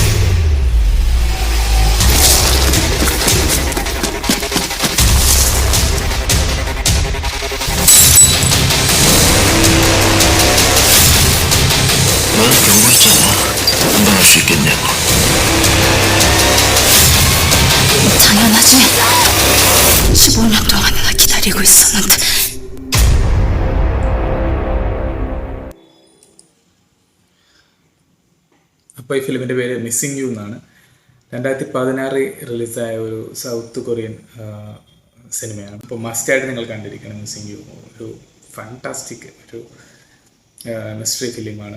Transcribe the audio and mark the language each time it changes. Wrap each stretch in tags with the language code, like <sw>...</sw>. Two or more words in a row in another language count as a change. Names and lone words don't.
<ko>넌 경고했잖아. 금방 할 수 있겠냐고. 당연하지. 15년 동안이나 기다리고 있었는데.</ko> <ml>അപ്പോൾ ഈ ഫിലിമിൻ്റെ പേര് മിസ്സിംഗ് യു എന്നാണ്. 2016 റിലീസായ ഒരു</ml> <en>South Korean</en> <ml>സിനിമയാണ്. അപ്പോൾ മസ്റ്റായിട്ട് നിങ്ങൾ കണ്ടിരിക്കണം മിസ്സിംഗ് യു. ഒരു ഫാൻറ്റാസ്റ്റിക് ഒരു</ml> <en>mystery filmആണ്.</en>